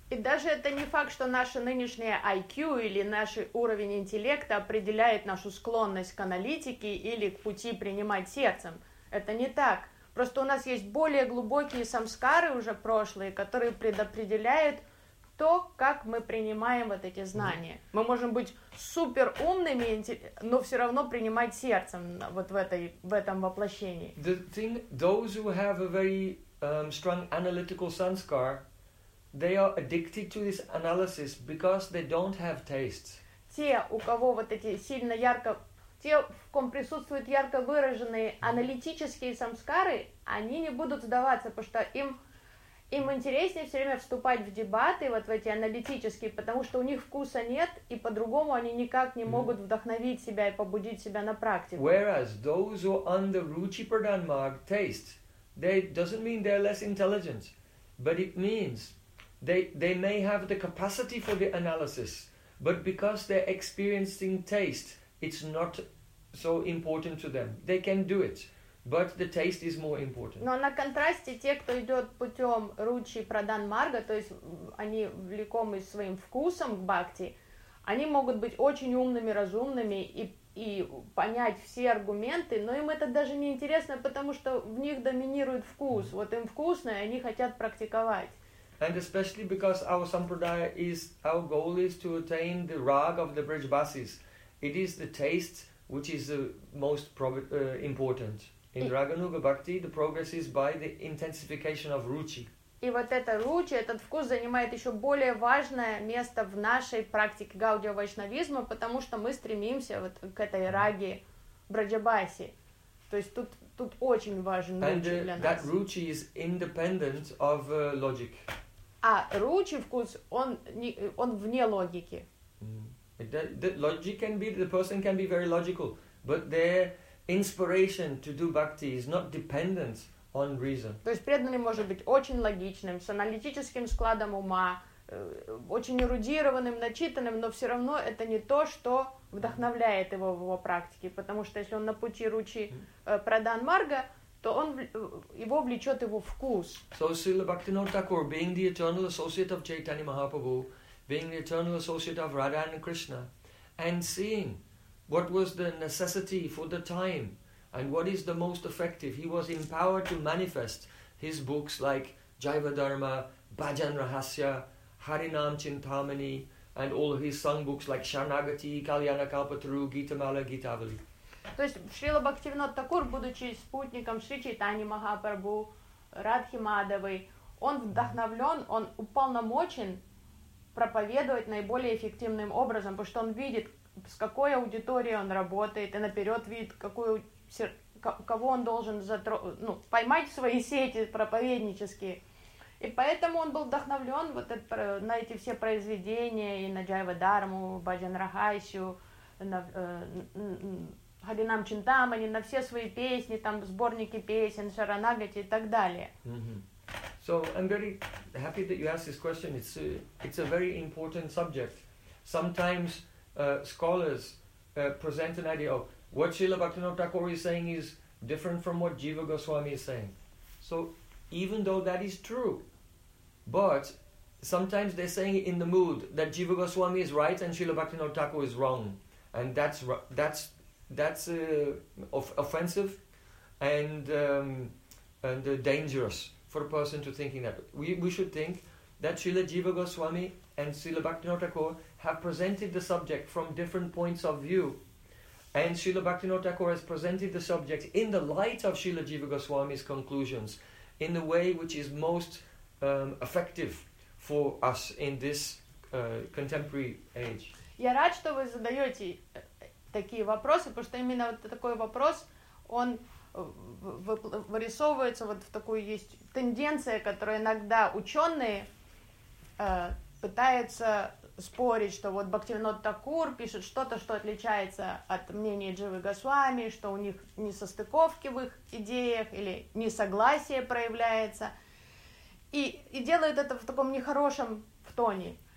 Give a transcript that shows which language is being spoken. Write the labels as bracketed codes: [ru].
[ru] И даже это не факт, что наше нынешнее IQ или наш уровень интеллекта определяет нашу склонность к аналитике или к пути принимать сердцем. Это не так. Просто у нас есть более глубокие самскары уже прошлые, которые предопределяют то, как мы принимаем вот эти знания. Мы можем быть супер умными, но все равно принимать сердцем вот в этом воплощении. [en] The thing, those who have a very strong analytical sanskar, they are addicted to this analysis because they don't have taste. [ru] Те, у кого вот эти сильно ярко, те, в ком присутствуют ярко выраженные аналитические самскары, они не будут сдаваться, потому что им интереснее все время вступать в дебаты, вот в эти аналитические, потому что у них вкуса нет, и по-другому они никак не могут вдохновить себя и побудить себя на практику. [en] Whereas those who are under Ruchi Pradhan Marg taste, they doesn't mean they're less intelligent, but it means they may have the capacity for the analysis, but because they're experiencing taste, it's not so important to them. They can do it. But the taste is more important. [ru] Но на контрасте те, кто идет путем Ручи Прадан Марга, то есть они влекомы своим вкусом к бхакти, они могут быть очень умными, разумными и понять все аргументы, но им это даже не интересно, потому что в них доминирует вкус. Вот им вкусно, и они хотят практиковать. [en] And especially because our sampradaya is our goal is to attain the rag of the Brijbasis. It is the taste which is the most important. In Raganuga Bhakti, the progress is by the intensification of ruchi. [ru] И вот эта ручи, этот вкус занимает еще более важное место в нашей практике гаудия вайшнавизма, потому что мы стремимся вот к этой раге браджабаси. То есть тут очень важен ручи для нас. [en] And that ruchi is independent of logic. [ru] А ручи вкус, он вне логики. [en] The logic can be, the person can be very logical, but there inspiration to do bhakti is not dependent on reason. [ru] То есть преданный может быть очень логичным, с аналитическим складом ума, очень эрудированным, начитанным, но все равно это не то, что вдохновляет его в его практике, потому что если он на пути ручи Прадан Марга, то он его влечет его вкус. [en] So Srila Bhaktivinoda Thakur, being the eternal associate of Chaitanya Mahaprabhu, being the eternal associate of Radha and Krishna, and seeing what was the necessity for the time and what is the most effective. He was empowered to manifest his books like Jaiva Dharma, Bhajan Rahasya, Harinam Chintamani, and all of his sung books like Sharanagati, Kalyana Kalpataru, Gita Mala, Gitavali. [ru] То есть Шрила Бхактивинода Такур, будучи спутником Шри Чайтаньи Махапрабху, Радхи Мадхавой, он вдохновлен, он уполномочен проповедовать наиболее эффективным образом, потому что он видит, с какой аудиторией он работает, и наперед видит, кого он должен поймать в свои сети проповеднические. И поэтому он был вдохновлен вот на эти все произведения, и на Джайва Дарму, Баджан Рахайсю, Харинам Чинтамани, на все свои песни, там сборники песен, Шаранагати и так далее. [en] So I'm very happy that you asked this question. It's a very important subject. Sometimes scholars present an idea of what Srila Bhaktivinoda Thakur is saying is different from what Jiva Goswami is saying. So even though that is true, but sometimes they're saying it in the mood that Jiva Goswami is right and Srila Bhaktivinoda Thakur is wrong. And that's offensive and dangerous for a person to thinking that. We should think that Srila Jiva Goswami and Srila Bhaktivinoda Thakur have presented the subject from different points of view. And Srila Bhaktivinoda Thakur has presented the subject in the light of Srila Jiva Goswami's conclusions in the way which is most effective for us in this contemporary age. [ru] Я рад, что вы задаете такие вопросы, потому что именно вот такой вопрос, он вырисовывается вот в такую есть тенденция, которую иногда ученые пытаются спорить, что вот Бхактивинода Такур пишет что-то, что отличается от мнения Дживы Госвами, что у них несостыковки в их идеях или несогласие проявляется, и делают это в таком нехорошем в тоне.